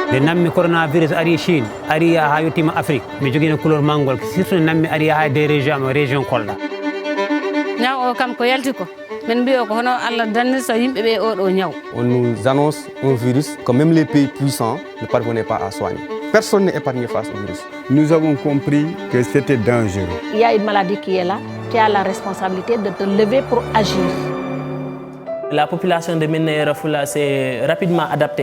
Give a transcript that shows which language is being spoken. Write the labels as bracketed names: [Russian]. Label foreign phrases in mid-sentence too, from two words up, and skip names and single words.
[Fula] nammi coronavirus ari Chine ari ha yottima Afrique mi jogino couleur mangol surtout nammi ari ha [French] des région [Fula] Kolda ñaw o kam ko yalti ko men mbiyo ko hono Allah danni so yimbe be o do ñaw. [French] On nous annonce un virus que même les pays puissants ne parvenaient pas à soigner. Personne n'est épargné face au virus. Nous avons compris que c'était dangereux. Il y a une maladie qui est là, qui a la responsabilité de te lever pour agir. La population de Médina Yoro Foulah s'est rapidement adaptée.